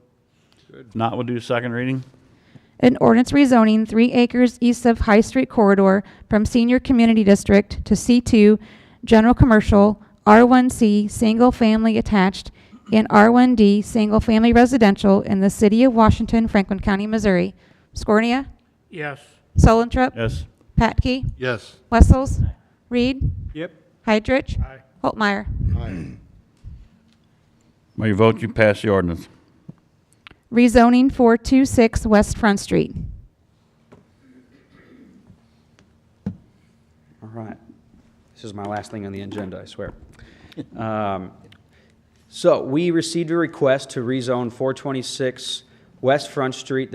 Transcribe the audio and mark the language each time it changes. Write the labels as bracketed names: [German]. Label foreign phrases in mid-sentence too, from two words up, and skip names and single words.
[English] If not, we'll do second reading. An ordinance rezoning 3 acres east of High Street corridor from Senior Community District to C2 General Commercial, R1C Single Family Attached, and R1D Single Family Residential in the city of Washington, Franklin County, Missouri. Scornia, Yes, Solentrep, Yes. Patke, Yes. Wessels, Reed, Yep. Hydrich, Aye. Holtmeyer. Aye. By your vote, you pass the ordinance. Rezoning 426 West Front Street. All right. This is my last thing on the agenda, I swear. So we received a request to rezone 426 West Front Street.